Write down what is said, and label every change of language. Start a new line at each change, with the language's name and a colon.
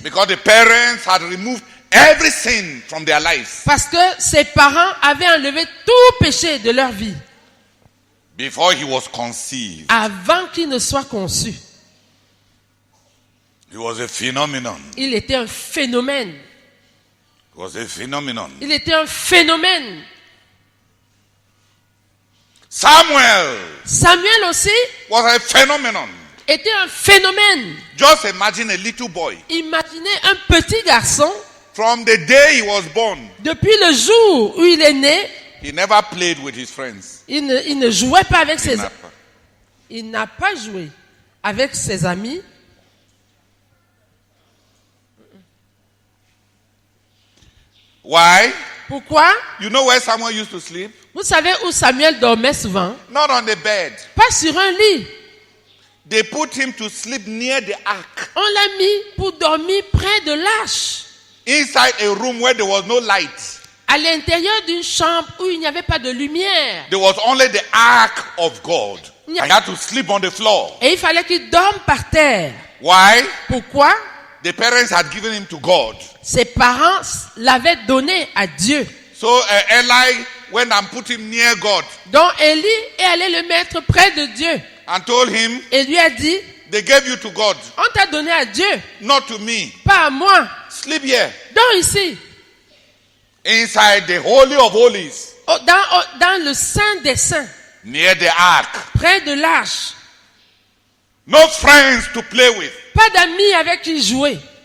English: because the parents had removed every sin from their lives
French: Parce que ses parents avaient enlevé tout péché de leur vie
English: before he was conceived.
French: avant qu'il ne soit conçu.
English: He was a phenomenon.
French: Il était un phénomène.
English: He was a phenomenon.
French: Il était un phénomène.
English: Samuel
French: Samuel aussi
English: was a phenomenon.
French: était un phénomène.
English: Just imagine a little boy.
French: Imaginez un petit garçon,
English: From the day he was born,
French: depuis le jour où il est né,
English: he never played with his friends.
French: il ne jouait pas avec ses
English: He
French: amis. Il n'a pas joué avec ses amis.
English: Why?
French: Pourquoi?
English: You know where Samuel used to sleep?
French: Vous savez où Samuel dormait souvent?
English: Not on the bed.
French: Pas sur un lit.
English: They put him to sleep near the ark,
French: On l'a mis pour dormir près de l'arche,
English: inside a room where there was no light.
French: à l'intérieur d'une chambre où il n'y avait pas de lumière.
English: There was only the ark of God. Yeah. I had to sleep on the floor.
French: Et il fallait qu'il dorme par terre.
English: Why?
French: Pourquoi?
English: The parents had given him to God.
French: Ses parents l'avaient donné à Dieu.
English: So Eli went and put him near God
French: Donc Élie est allé le mettre près de Dieu
English: and told him,
French: et lui a dit,
English: they gave you to God,
French: on t'a donné à Dieu,
English: not to me.
French: pas à moi.
English: Sleep here,
French: Dors ici,
English: inside the Holy of Holies,
French: dans le Saint des Saints,
English: near the ark.
French: près de l'arche.
English: No friends to play with.
French: Pas d'amis avec qui jouer.